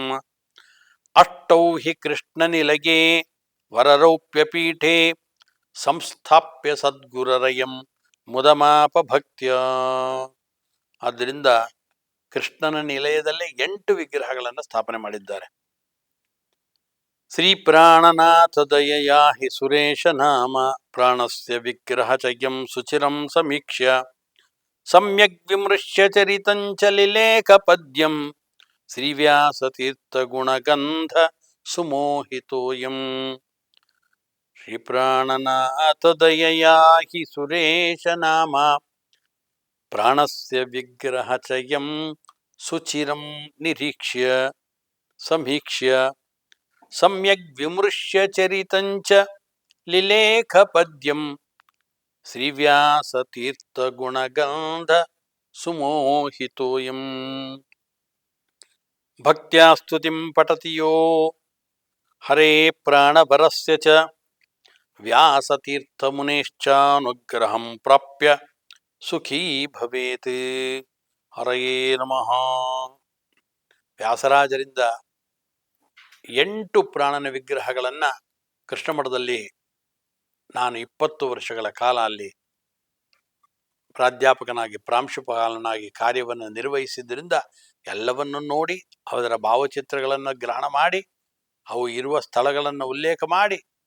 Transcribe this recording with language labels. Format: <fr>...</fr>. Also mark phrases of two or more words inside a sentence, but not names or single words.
<sa>ಅಷ್ಟೌ ಹಿ ಕೃಷ್ಣನಿಲಯೇ ವರರೌಪ್ಯಪೀಠೆ ಸಂಸ್ಥಾಪ್ಯ ಸದ್ಗುರರಯಂ ಮುದಮಾಪ ಭಕ್ತ್ಯ.</sa> <kn>ಆದ್ದರಿಂದ ಕೃಷ್ಣನ ನಿಲಯದಲ್ಲೇ 8 ವಿಗ್ರಹಗಳನ್ನು ಸ್ಥಾಪನೆ ಮಾಡಿದ್ದಾರೆ.</kn> <sa>ಶ್ರೀ ಪ್ರಾಣನಾಥ ದಯಯಾ ಹಿ ಸುರೇಶ ನಾಮ ಪ್ರಾಣಸ್ಯ ವಿಗ್ರಹ ಚಯಂ ಸುಚಿರಂ ಸಮೀಕ್ಷ್ಯ ಸಮ್ಯಗ್ ವಿಮೃಶ್ಯ ಚರಿತಂಚ ಲಿಲೇಖ ಪದ್ಯಂ ಶ್ರೀವ್ಯಾಸತೀರ್ಥ ಗುಣಗಂಧ ಸುಮೋಹಿತೋಯಂ. ಶ್ರೀ ಪ್ರಾಣನಾಥ ದಯಯಾ ಹಿ ಸುರೇಶ ನಾಮ ಪ್ರಾಣಸ್ಯ ವಿಗ್ರಹ ಚಯಂ ಸುಚಿರಂ ನಿರೀಕ್ಷ್ಯ ಸಮೀಕ್ಷ್ಯ ಸಮ್ಯಗ್ ವಿಮೃಶ್ಯ ಚರಿತಂಚ ಲಿಲೇಖ ಪದ್ಯಂ ಶ್ರೀವ್ಯಾಸತೀರ್ಥ ಗುಣಗಂಧ ಸುಮೋಹಿತೋಯಂ. ಭಕ್ತ್ಯಾ ಸ್ತುತಿಂ ಪಠತಿ ಯೋ ಹರೇ ಪ್ರಾಣಭರಸ್ಯ ಚ ವ್ಯಾಸತೀರ್ಥ ಮುನೇಶ್ಚಾನುಗ್ರಹಂ ಪ್ರಾಪ್ಯ ಸುಖೀ ಭವೇತ್. ಹರಯೇ ನಮಃ.</sa> <kn>ವ್ಯಾಸರಾಜರಿಂದ 8 ಪ್ರಾಣನ ವಿಗ್ರಹಗಳನ್ನು ಕೃಷ್ಣ ಮಠದಲ್ಲಿ ನಾನು 20 ವರ್ಷಗಳ ಕಾಲ ಅಲ್ಲಿ ಪ್ರಾಧ್ಯಾಪಕನಾಗಿ ಪ್ರಾಂಶುಪಾಲನಾಗಿ ಕಾರ್ಯವನ್ನು ನಿರ್ವಹಿಸಿದ್ದರಿಂದ ಎಲ್ಲವನ್ನು ನೋಡಿ ಅದರ ಭಾವಚಿತ್ರಗಳನ್ನು ಗ್ರಹಣ ಮಾಡಿ ಅವು ಇರುವ ಸ್ಥಳಗಳನ್ನು ಉಲ್ಲೇಖ ಮಾಡಿ</kn>